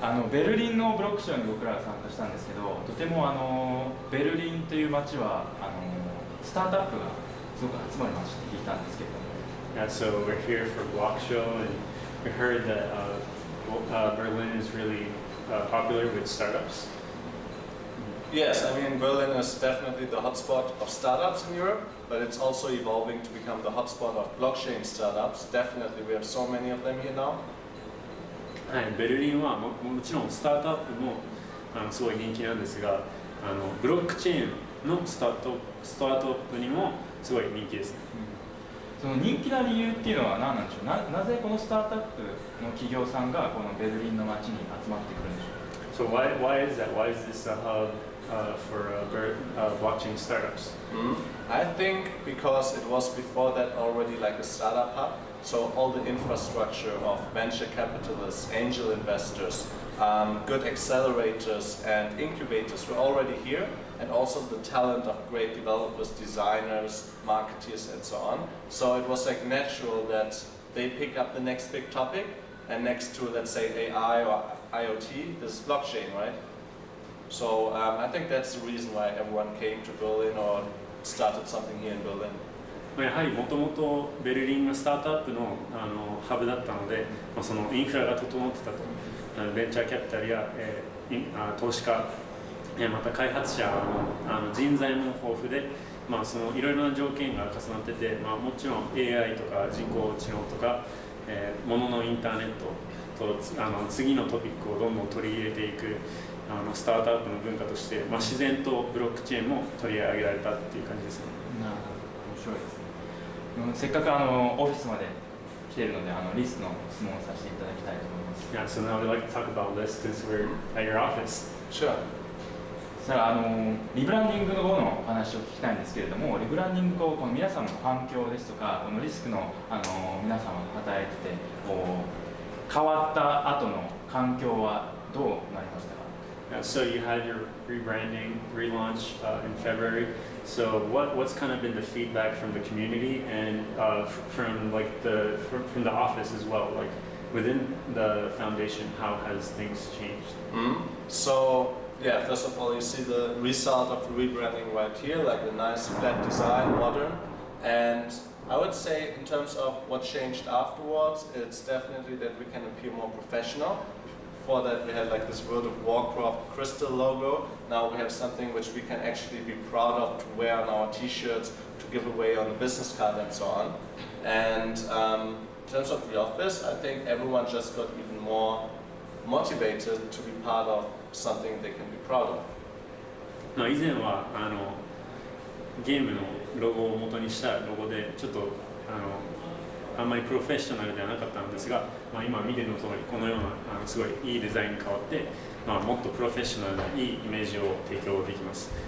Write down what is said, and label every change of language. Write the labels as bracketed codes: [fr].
[ja] ベルリンのブロックショーに僕らが参加したんですけど、とてもベルリンという街はスタートアップがすごく集まる街って聞いたんですけれども。 [en] Yeah, so we're here for Block Show, and we heard that Berlin is really popular with startups. Yes, I mean Berlin is definitely the hotspot of startups in Europe, but it's also evolving to become the hotspot of blockchain startups. Definitely, we have so many of them here now. [ja] はい、ベルリンは もちろんスタートアップもすごい人気なんですが、ブロックチェーンのスタートアップにもすごい人気ですね。その人気な理由っていうのは何なんでしょう。なぜこのスタートアップの企業さんがこのベルリンの街に集まってくるんでしょう。 [en] So why is that? Why is this a hub for blockchain startups? I think because it was before that already like a startup hub. So all the infrastructure of venture capitalists, angel investors, good accelerators and incubators were already here, and also the talent of great developers, designers, marketeers and so on. So it was like natural that they pick up the next big topic, and next to, let's say, AI or IoT, this is blockchain, right? So I think that's the reason why everyone came to Berlin or started something here in Berlin. [ja] やはりもともとベルリンがスタートアップのハブだったので、そのインフラが整ってたと、ベンチャーキャピタルや投資家、また開発者の人材も豊富で、そのいろいろな条件が重なってて、もちろん AI とか人工知能とか、物のインターネットと次のトピックをどんどん取り入れていくスタートアップの文化として、自然とブロックチェーンも取り上げられたっていう感じですね。なるほど、面白いですね。せっかくオフィスまで来ているのでリスクの質問をさせていただきたいと思います。 [en] Yeah, so now we'd like to talk about Lisk since we're at your office. Sure. [ja] さあリブランディング後のお話を聞きたいんですけれども、リブランディング後この皆さんの反響ですとか、このリスクの皆さんが働いてて変わった後の環境はどうなりましたか？ [en] So you had your rebranding relaunch in February. So what's kind of been the feedback from the community and from from the office as well? Like within the foundation, how has things changed? So yeah, first of all, you see the result of the rebranding right here, like the nice flat design, modern. And I would say in terms of what changed afterwards, it's definitely that we can appear more professional. Before that we had like this World of Warcraft crystal logo. Now we have something which we can actually be proud of to wear on our t-shirts, to give away on the business card and so on. And in terms of the office, I think everyone just got even more motivated to be part of something they can be proud of. [ja] 以前はゲームのロゴを元にしたロゴでちょっとあんまりプロフェッショナルではなかったんですが、今見ての通りこのようなすごいいいデザインに変わって、もっとプロフェッショナルないいイメージを提供できます。